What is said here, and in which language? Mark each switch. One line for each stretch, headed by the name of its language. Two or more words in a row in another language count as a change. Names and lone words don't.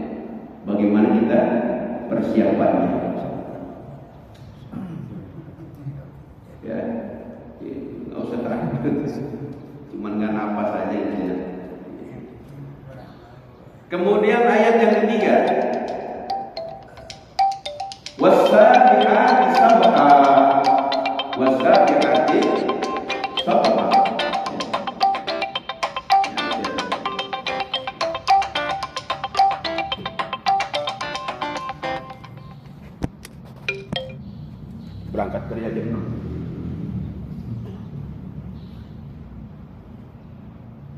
Indonesian: Bagaimana kita persiapannya, ya, nggak usah takut, cuman nggak napas aja intinya. Kemudian ayat yang ketiga,
Arabic: والسابقات سبقا، والسابقات سبقا.
Indonesian: Berangkat kerja jam 6.